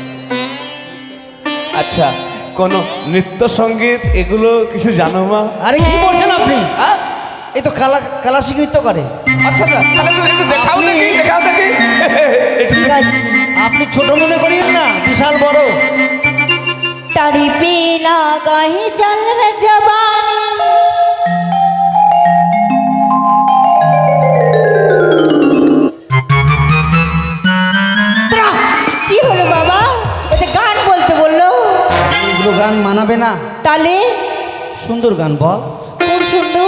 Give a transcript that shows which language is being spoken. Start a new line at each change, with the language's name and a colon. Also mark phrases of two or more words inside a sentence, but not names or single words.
Bangla: আচ্ছা, কোন নৃত্য সঙ্গীত এগুলো কিছু জানো মা? আরে কি হ্যাঁ। বলছেন আপনি? হ্যাঁ? এই তো কালাসিক নৃত্য করে। আচ্ছা না, তাহলে একটু দেখাও দেখি, দেখাও দেখি। একটু ঠিক আছে। আপনি ছোট মনে করিয়েন না, বিশাল বড়।
Hindi: तारी पीला गाही जल में जवानी
Bangla: কি হলো বাবা? এটা গান বলতে বললো? এগুলো গান মানাবে না। তাহলে সুন্দর গান বল। কোন সুন্দর?